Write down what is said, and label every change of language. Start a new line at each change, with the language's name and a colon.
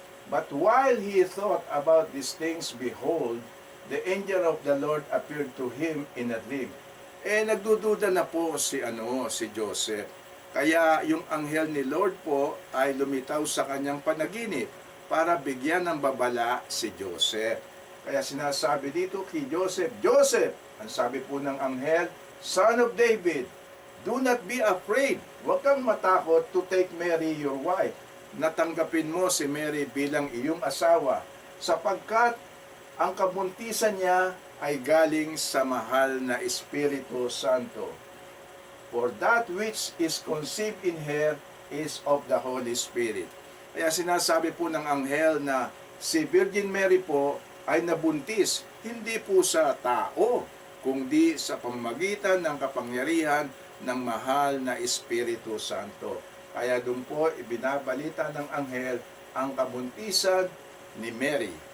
English: But while he thought about these things, behold, the angel of the Lord appeared to him in a dream.
Filipino: Nagdududa na po si Joseph. Kaya yung anghel ni Lord po ay lumitaw sa kanyang panaginip para bigyan ng babala si Joseph. Kaya sinasabi dito kay Joseph, Joseph, ang sabi po ng anghel,
English: Son of David, do not be afraid.
Filipino: Huwag kang matakot
English: to take Mary your wife.
Filipino: Natanggapin mo si Mary bilang iyong asawa sapagkat ang kabuntisan niya ay galing sa mahal na Espiritu Santo.
English: For that which is conceived in her is of the Holy Spirit.
Filipino: Kaya sinasabi po ng anghel na si Virgin Mary po ay nabuntis, hindi po sa tao, kundi sa pamamagitan ng kapangyarihan ng mahal na Espiritu Santo. Kaya doon po ibinabalita ng anghel ang kabuntisan ni Mary.